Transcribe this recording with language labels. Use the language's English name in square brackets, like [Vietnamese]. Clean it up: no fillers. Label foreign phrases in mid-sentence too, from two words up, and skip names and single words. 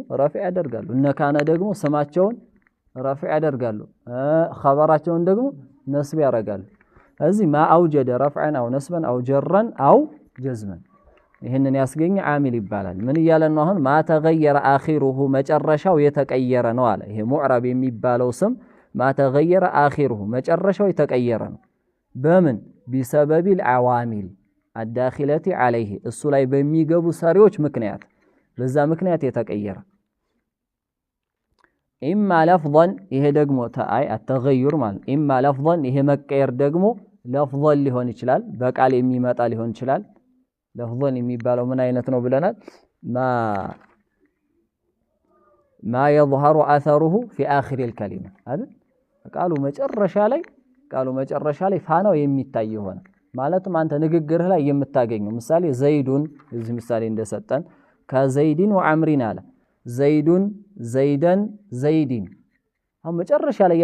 [Amharic] ረፊዕ ያደርጋሉ እነ ካነ ደግሞ ስማቸውን ረፊዕ ያደርጋሉ ኸበራቸውን ደግሞ ነስብ ያረጋሉ እዚህ [Arabic] ما أوجد رفعا أو نصبا أو جرا أو جزما [Amharic] ይሄንን ያስገኘ ዓሚል ይባላል ምን ይያለ ነው አሁን [Arabic] ما تغير آخره [Amharic] መጨረሻው የተቀየረ ነው አለ ይሄ ሙዕረብ የሚባለው ስም [Arabic] ما تغير آخره [Amharic] መጨረሻው የተቀየረ ነው በምን [Arabic] بسبب العوامل الداخلة عليه [Amharic] እሱ ላይ በሚገቡ ሰሪዎች ምክንያት በዛ ምክንያት የተቀየረ [Arabic] إما لفظا [Amharic] ይሄ ደግሞ አይ التغير ማለት [Arabic] إما لفظا [Amharic] ይሄ መቀየር ደግሞ لفظا ሊሆን ይችላል በቃል የሚመጣ ሊሆን ይችላል لفظا የሚባለው ምን አይነት ነው ብለናል [Arabic] ما يظهر اثره في اخر الكلمه [Amharic] አይደል ቃሉ መጨረሻ ላይ ፋናው የሚታይ ሆነ ማለትም አንተ ንግግርህ ላይ የምታገኘው ምሳሌ ዘይዱን እዚህ ምሳሌ እንደሰጠን ከዘይድን ወአምሪን አለ ዘይዱን ዘይደን ዘይዲን አሁን መጨረሻ ላይ